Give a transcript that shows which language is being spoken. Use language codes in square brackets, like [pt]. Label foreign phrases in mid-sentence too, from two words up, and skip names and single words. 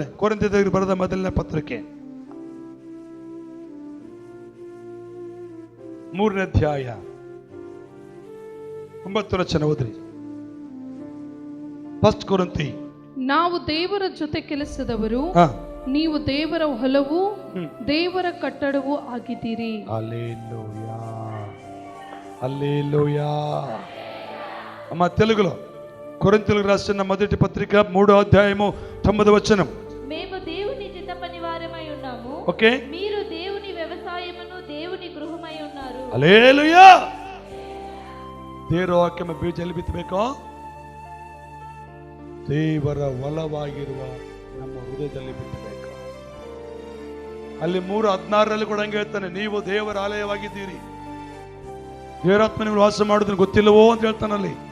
[kn] ಕೊರಿಂಥೀಯರಿಗೆ ಬರೆದ ಮೊದಲನೇ ಪತ್ರಿಕೆ 3ನೇ ಅಧ್ಯಾಯ 9ನೇ ವಚನ ಓದ್ರಿ. ಫಸ್ಟ್ ಕೊರಿಂಥಿ. ನಾವು ದೇವರ ಜೊತೆ ಕೆಲಸದವರು, ನೀವು ದೇವರ ಹೊಲವು, ದೇವರ ಕಟ್ಟಡವೂ ಆಗಿದ್ದೀರಿ. ಹಲ್ಲೆಲೂಯಾ, ಹಲ್ಲೆಲೂಯಾ. [te] అమ్మ తెలుగులో కొరింథీయులకు రాసిన మొదటి పత్రిక 3వ అధ్యాయము 9వ వచనం. మేము దేవుని చిత్త పనివారమై ఉన్నాము. ఓకే, మీరు దేవుని వ్యవసాయమును దేవుని ಗೃಹమై ఉన్నారు. హల్లెలూయా. [kn] ದೇವರ ವಾಕ್ಯಮ ಬೀಜ ಎಲ್ಲಿ ಬಿತ್ತಬೇಕು? ದೇವರ ಹೊಲವಾಗಿರುವ ನಮ್ಮ ಹೃದಯದಲ್ಲಿ ಬಿತ್ತಬೇಕು. ಅಲ್ಲಿ 3:16ರಲ್ಲಿ ಕೂಡ ಹಂಗೆ ಹೇಳ್ತಾನೆ, ನೀವು ದೇವರ ಆಲಯವಾಗಿದ್ದೀರಿ, ದೇವರಾತ್ಮ ನಿಮ್ಮಲ್ಲಿ ವಾಸ ಮಾಡೋದನ್ನು ಗೊತ್ತಿಲ್ಲವೋ ಅಂತ ಹೇಳ್ತಾನಲ್ಲಿ.